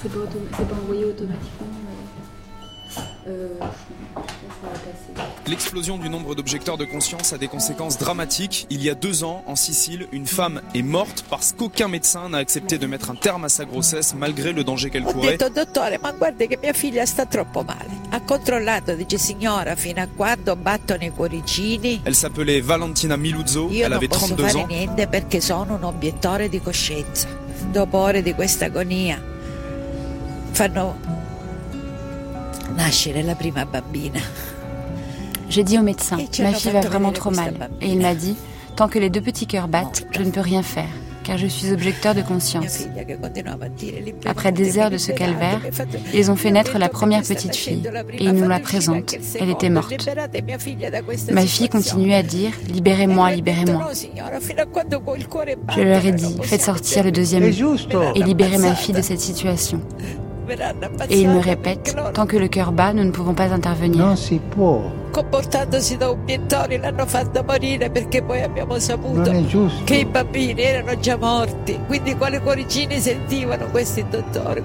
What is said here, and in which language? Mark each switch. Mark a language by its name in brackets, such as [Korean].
[French] C'est pas envoyé automatiquement. L'explosion du nombre d'objecteurs de conscience a des conséquences dramatiques. Il y a 2 ans, en Sicile, une femme est morte parce qu'aucun médecin n'a accepté de mettre un terme à sa grossesse malgré le danger qu'elle courait. [Italian] Ho detto, dottore, ma guarda che mia figlia sta troppo male. Ha controllato, dice signora, fino a quando battono i cuoricini. [French] Elle s'appelait Valentina Miluzzo, elle avait 32 ans. [Italian] Io non posso fare niente perché sono un obiettore di coscienza. Dopo ore di questa agonia, fanno... nascere la prima bambina. [French] J'ai dit au médecin, ma fille va vraiment trop mal. Et il m'a dit, Tant que les deux petits cœurs battent, je ne peux rien faire, car je suis objecteur de conscience. Après des heures de ce calvaire, ils ont fait naître la première petite fille, et ils nous la présentent, elle était morte. Ma fille continuait à dire « Libérez-moi, libérez-moi ». Je leur ai dit « Faites sortir le deuxième et libérez ma fille de cette situation ». Et il me répète, tant que le cœur bat, nous ne pouvons pas intervenir. [Italian] Non, si comportandosi da obiettori, l'hanno fatta morire perché poi abbiamo saputo che i bambini erano già morti. Quindi quali cuoricini sentivano questi dottori?